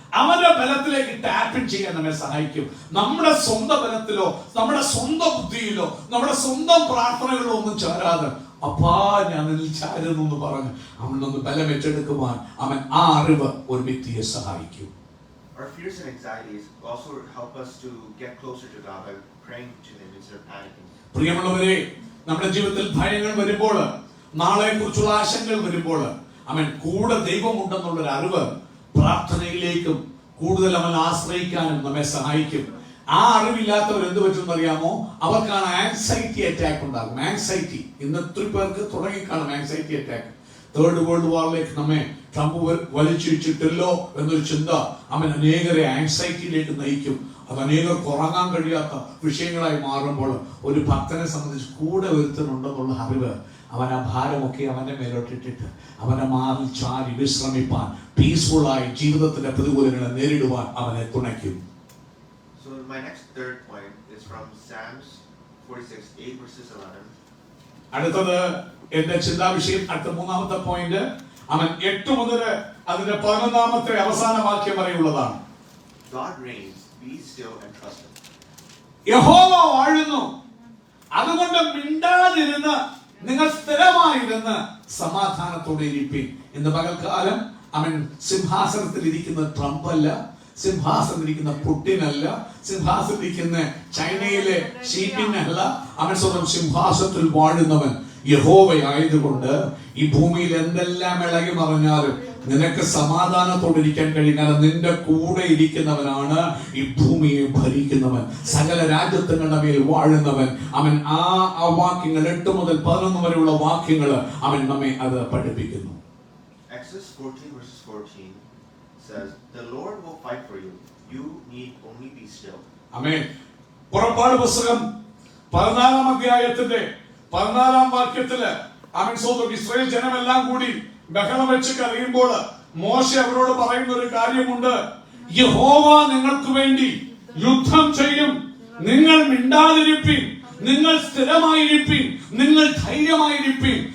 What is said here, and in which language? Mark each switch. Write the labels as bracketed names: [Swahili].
[Malayalam] അവന്റെ ബലത്തിലേക്ക് ടാപ്പിൻ ചെയ്യാൻ നമ്മെ സഹായിക്കും. നമ്മുടെ സ്വന്തം ബലത്തിലോ നമ്മുടെ സ്വന്തം ബുദ്ധിയിലോ നമ്മുടെ സ്വന്തം പ്രാർത്ഥനകളിലോ ഒന്നും ചാരാതെ, അപ്പാ ഞാൻ ചാരുന്നു എന്ന് പറഞ്ഞ് അവനൊന്ന് ബലം ഏറ്റെടുക്കുവാൻ അവൻ ആ അറിവ് ഒരു വ്യക്തിയെ സഹായിക്കും. [English] Our fears and anxieties also help us to get closer to God by praying to Him instead of panicking. [Malayalam] പ്രിയമുള്ളവരെ, നമ്മുടെ ജീവിതത്തിൽ ഭയങ്ങൾ വരുമ്പോൾ, നാളെ കുറിച്ചുള്ള ആശങ്കകൾ വരുമ്പോൾ അവൻ കൂടെ ദൈവമുണ്ടെന്നുള്ളൊരു അറിവ് പ്രാർത്ഥനയിലേക്കും കൂടുതൽ അവൻ ആശ്രയിക്കാനും നമ്മെ സഹായിക്കും. ആ അറിവില്ലാത്തവർ എന്ത് പറ്റുമെന്ന് അറിയാമോ? അവർക്കാണ് ആൻസൈറ്റി അറ്റാക്ക് ഉണ്ടാകും. ആൻസൈറ്റി ഇന്ന് ഒത്തിരി പേർക്ക് തുടങ്ങിക്കാണും ആൻസൈറ്റി അറ്റാക്ക്. തേർഡ് വേൾഡ് വാറിലേക്ക് നമ്മെ ട്രംപ് വലിച്ചിട്ടില്ലോ എന്നൊരു ചിന്ത അവൻ അനേകരെ ആൻസൈറ്റിയിലേക്ക് നയിക്കും. അത് അനേകർക്ക് ഉറങ്ങാൻ കഴിയാത്ത വിഷയങ്ങളായി മാറുമ്പോൾ ഒരു ഭക്തനെ സംബന്ധിച്ച് കൂടെ ഒരുത്തനുണ്ടെന്നുള്ള അറിവ് അവൻ ആ ഭാരമൊക്കെ അവന്റെ മേലോട്ടിട്ടിട്ട് അവനെ മാറി ചാരി വിശ്രമിപ്പാൻ, പീസ്ഫുള്ളായി ജീവിതത്തിന്റെ പ്രതികൂലങ്ങളെ നേരിടുവാൻ അവനെ തുണയ്ക്കും. [English] So my next third point is from Psalms 46:8 verses 11. [Malayalam] അടുത്തത് എന്റെ ചിന്താവിഷയം, അടുത്ത മൂന്നാമത്തെ പോയിന്റ് അവൻ 8 മുതൽ അതിന്റെ 11ാമത്തെ അവസാന വാക്യം വരെയുള്ളതാണ്. [English] God reigns, be still and trust Him. [Malayalam] യഹോവ വാഴുന്നു, അതുകൊണ്ട് മിണ്ടാതിരുന്ന് നിങ്ങൾ സ്ഥിരമായിരുന്ന് സമാധാനത്തോടെ ഇരിപ്പിൻ. ഇന്ന് പകൽക്കാലം അവൻ സിംഹാസനത്തിൽ ഇരിക്കുന്ന ട്രംപ് അല്ല, സിംഹാസനത്തിലിരിക്കുന്ന പുടിനല്ല, സിംഹാസനത്തിലിരിക്കുന്ന ചൈനയിലെ ഷീപ്പിനല്ല. അവൻ സ്വന്തം സിംഹാസനത്തിൽ വാഴുന്നവൻ യഹോവയായതുകൊണ്ട് ഈ ഭൂമിയിൽ എന്തെല്ലാം ഇളകി മറിഞ്ഞാലും നിനക്ക് സമാധാനത്തോടെ ഇരിക്കാൻ കഴിയുന്ന നിന്റെ കൂടെ ഇരിക്കുന്നവനാണ് ഈ ഭൂമിയെ ഭരിക്കുന്നവൻ, സകല രാജ്യങ്ങളുടെ മേൽ വാഴുന്നവൻ. അവൻ ആ വാക്യങ്ങൾ 8 മുതൽ 11 വരെയുള്ള വാക്യങ്ങൾ അവൻ നമ്മെ അത് പഠിപ്പിക്കുന്നു. [English] Exodus 14 verses 14 says, "The Lord will fight for you. You need only be still." [Malayalam] ആമേൻ. പുറപ്പാട് പുസ്തകം 14 അധ്യായത്തിന്റെ 14 വാക്യത്തില് അവൻ സ്വന്തം ഇസ്രായേൽ ജനമെല്ലാം കൂടി ബഹളം വെച്ച് കരയുമ്പോൾ മോശ അവരോട് പറയുന്ന ഒരു കാര്യമുണ്ട്. യഹോവ നിങ്ങൾക്ക് വേണ്ടി യുദ്ധം ചെയ്യും, നിങ്ങൾ മിണ്ടാതിരിപ്പിൻ, നിങ്ങൾ സ്ഥിരമായിരിപ്പിൻ, നിങ്ങൾ ധൈര്യമായിരിപ്പിൻ.